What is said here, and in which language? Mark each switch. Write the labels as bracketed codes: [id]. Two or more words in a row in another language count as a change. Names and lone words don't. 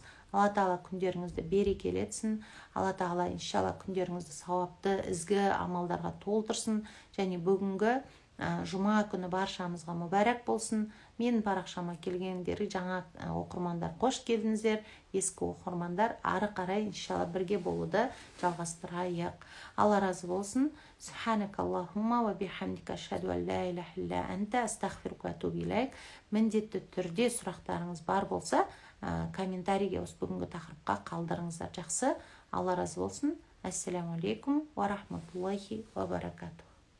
[kk] Алла Тағала күндеріңізді берекелетсін. Алла Тағала иншалла күндеріңізді сауапты, ізгі амалдарға толтырсын. Және бүгінгі жұма күні баршамызға мүбәрәк болсын. Менің парақшама келгендер, жаңа оқырмандар қош келдіңіздер. Ескі оқырмандар ары қарай иншалла бірге болуды жалғастырайық. Алла разы болсын. [ar] سبحانك اللهم وبحمدك أشهد أن لا إله إلا أنت أستغفرك وأتوب إليك. [kk] Міндетті түрде сұрақтарыңыз бар болса, комментарийге осы бүгінгі тақырыпқа қалдырыңыздар. Жақсы, Алла разы болсын. [ar] السلام عليكم ورحمة الله وبركاته.